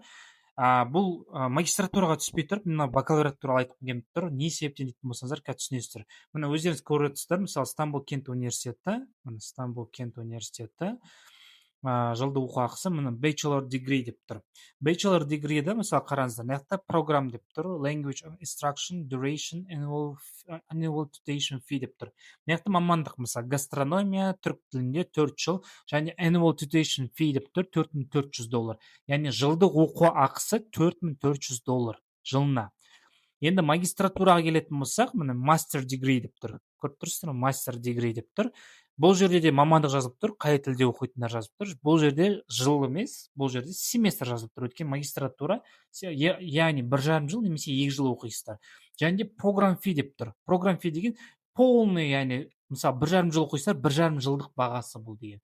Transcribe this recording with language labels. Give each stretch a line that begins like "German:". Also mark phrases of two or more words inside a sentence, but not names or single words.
Kazakh: Бұл магистратураға түспей тұрып, мына бакалавриат туралы айтқым келіп тұр. Не себептен дейтін болсаңыздар, қазір түсінесіздер. Мына өздеріңіз көріп отырсыздар, мысалы Стамбул Кент университеті, мына Стамбул Кент университеті жылдық оқу ақысы міне
English: bachelor degree
Kazakh: деп тұр.
English: Bachelor degree'ді
Kazakh: мысалы қараңыздар, мына жақта программ деп тұр,
English: language instruction, duration, annual tuition fee
Kazakh: деп тұр. Мына жақта мамандық, мысалы гастрономия, түрік тілінде 4 жыл, және
English: annual tuition fee
Kazakh: деп тұр, $4,400. Яғни жылдық оқу ақысы $4,400 жылына. Енді магистратураға келетін болсақ, міне
English: master degree
Kazakh: деп тұр. Көріп тұрсыздар ма?
English: Master degree
Kazakh: деп тұр. Бұл жерде де мамандық жазылып тұр, қай тілде оқитындар жазып тұр. Бұл жерде жыл емес, бұл жерде семестр жазылып тұр. Өйткені магистратура, яғни 1,5 жыл немесе 2 жыл оқисыздар. Және де
English: program fee
Kazakh: деп тұр.
English: Program fee
Kazakh: деген полный, яғни мысалы 1,5 жыл оқисыздар, 1,5 жылдық бағасы бұл деген.